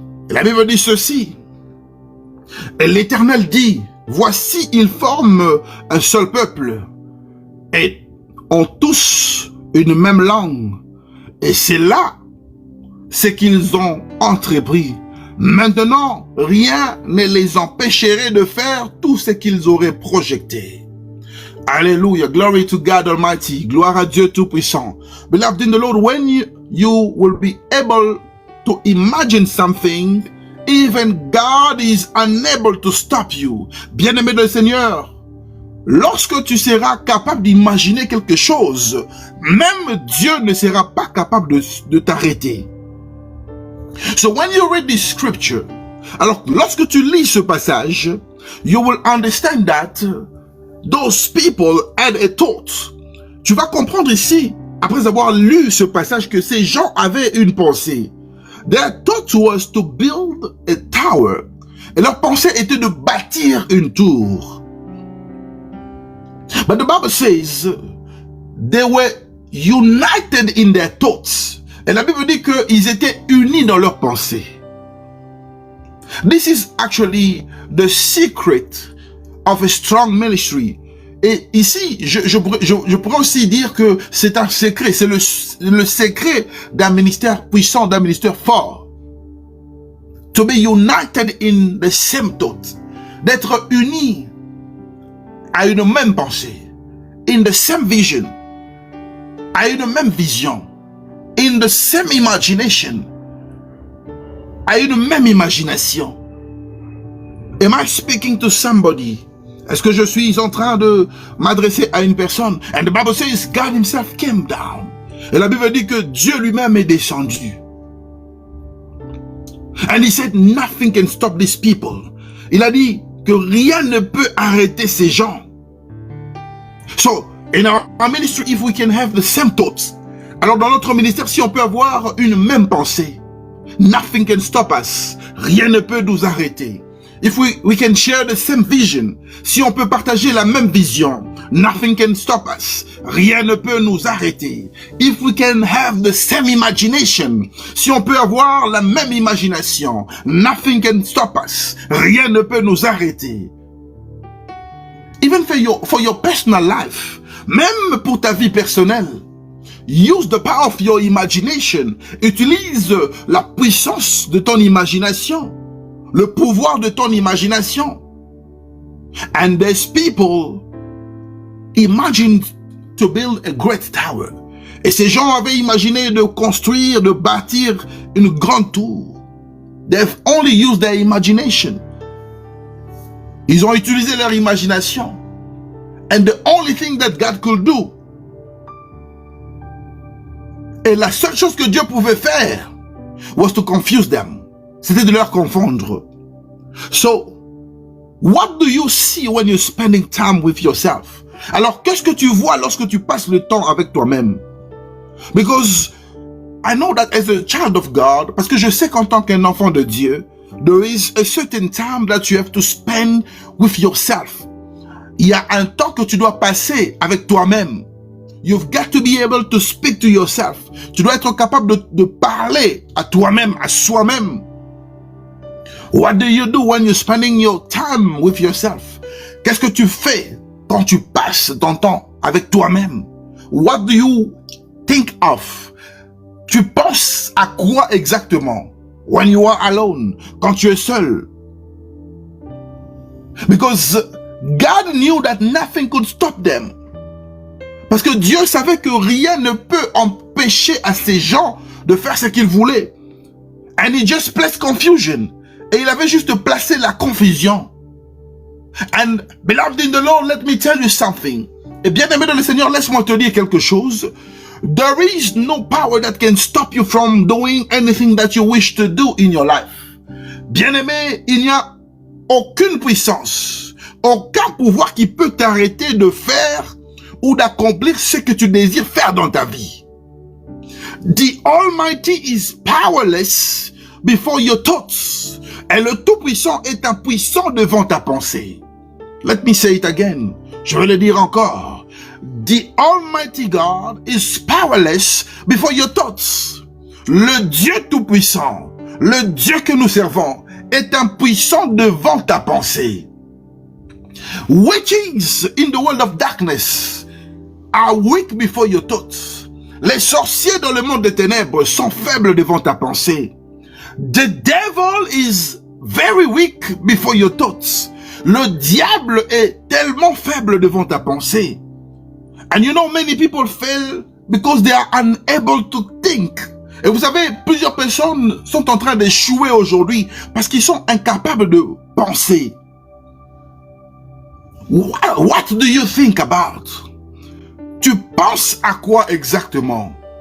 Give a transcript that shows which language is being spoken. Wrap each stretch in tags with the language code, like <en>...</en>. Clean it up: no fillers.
<fr>Et la Bible dit ceci, et l'Éternel dit, voici, ils forment un seul peuple, et ont tous une même langue. Et c'est là ce qu'ils ont entrepris. Maintenant, rien ne les empêcherait de faire tout ce qu'ils auraient projeté. Alléluia,</fr> <en>glory to God Almighty,</en> <fr>gloire à Dieu Tout-Puissant.</fr> <en>Beloved in the Lord, when you will be able to imagine something, even God is unable to stop you.</en> <fr>Bien-aimé de le Seigneur, lorsque tu seras capable d'imaginer quelque chose, même Dieu ne sera pas capable de t'arrêter.</fr> <en>So when you read this scripture,</en> <fr>alors lorsque tu lis ce passage,</fr> <en>you will understand that those people had a thought.</en> <fr>Tu vas comprendre ici, après avoir lu ce passage, que ces gens avaient une pensée.</fr> <en>Their thought was to build a tower.</en> <fr>Et leur pensée était de bâtir une tour.</fr> <en>But the Bible says they were united in their thoughts.</en> <fr>Et la Bible dit qu'ils étaient unis dans leurs pensées.</fr> <en>This is actually the secret of a strong ministry.</en> <fr>Et ici, je pourrais aussi dire que c'est un secret, c'est le secret d'un ministère puissant, d'un ministère fort.</fr> <en>To be united in the same thought.</en> <fr>D'être unis à une même pensée,</fr> <en>in the same vision,</en> <fr>à une même vision,</fr> <en>in the same imagination,</en> <fr>à une même imagination.</fr> <en>Am I speaking to somebody?</en> <fr>Est-ce que je suis en train de m'adresser à une personne?</fr> <en>And the Bible says God himself came down.</en> <fr>Et la Bible dit que Dieu lui-même est descendu.</fr> <en>And he said nothing can stop these people.</en> <fr>Il a dit que rien ne peut arrêter ces gens.</fr> <en>So, in our ministry, if we can have the same thoughts,</en> <fr>alors dans notre ministère, si on peut avoir une même pensée,</fr> <en>Nothing can stop us.</en> <fr>Rien ne peut nous arrêter.</fr> <en>If we can share the same vision,</en> <fr>si on peut partager la même vision,</fr> <en>nothing can stop us.</en> <fr>Rien ne peut nous arrêter.</fr> <en>If we can have the same imagination,</en> <fr>si on peut avoir la même imagination,</fr> <en>nothing can stop us.</en> <fr>Rien ne peut nous arrêter.</fr> <en>Even for your personal life,</en> <fr>même pour ta vie personnelle,</fr> <en>use the power of your imagination.</en> <fr>Utilise la puissance de ton imagination. Le pouvoir de ton imagination.</fr> <en>And there's people imagined to build a great tower.</en> <fr>Et ces gens avaient imaginé de construire, de bâtir une grande tour.</fr> <en>They've only used their imagination.</en> <fr>Ils ont utilisé leur imagination.</fr> <en>And the only thing that God could do,</en> <fr>et la seule chose que Dieu pouvait faire,</fr> <en>was to confuse them.</en> <fr>C'était de leur confondre.</fr> <en>So, what do you see when you're spending time with yourself?</en> <fr>Alors, qu'est-ce que tu vois lorsque tu passes le temps avec toi-même?</fr> <en>Because I know that as a child of God,</en> <fr>parce que je sais qu'en tant qu'un enfant de Dieu,</fr> <en>there is a certain time that you have to spend with yourself.</en> <fr>Il y a un temps que tu dois passer avec toi-même.</fr> <en>You've got to be able to speak to yourself.</en> <fr>Tu dois être capable de parler à toi-même, à soi-même.</fr> <en>What do you do when you're spending your time with yourself?</en> <fr>Qu'est-ce que tu fais quand tu passes ton temps avec toi-même?</fr> <en>What do you think of?</en> <fr>Tu penses à quoi exactement?</fr> <en>When you are alone,</en> <fr>quand tu es seul.</fr> <en>Because God knew that nothing could stop them.</en> <fr>Parce que Dieu savait que rien ne peut empêcher à ces gens de faire ce qu'ils voulaient.</fr> <en>And he just placed confusion.</en> <fr>Et il avait juste placé la confusion.</fr> <en>And beloved in the Lord, let me tell you something.</en> <fr>Et bien aimé dans le Seigneur, laisse-moi te dire quelque chose.</fr> <en>There is no power that can stop you from doing anything that you wish to do in your life.</en> <fr>Bien aimé, il n'y a aucune puissance, aucun pouvoir qui peut t'arrêter de faire ou d'accomplir ce que tu désires faire dans ta vie.</fr> <en>The Almighty is powerless before your thoughts.</en> <fr>Et le Tout-Puissant est impuissant devant ta pensée.</fr> <en>Let me say it again.</en> <fr>Je vais le dire encore.</fr> <en>The Almighty God is powerless before your thoughts.</en> <fr>Le Dieu Tout-Puissant, le Dieu que nous servons, est impuissant devant ta pensée.</fr> <en>Witches in the world of darkness are weak before your thoughts.</en> <fr>Les sorciers dans le monde des ténèbres sont faibles devant ta pensée.</fr> <en>The devil is very weak before your thoughts.</en> <fr>Le diable est tellement faible devant ta pensée.</fr> <en>And you know, many people fail because they are unable to think.</en> <fr>Et vous savez, plusieurs personnes sont en train d'échouer aujourd'hui parce qu'ils sont incapables de penser. What do you think about? Tu penses à quoi exactement?</fr>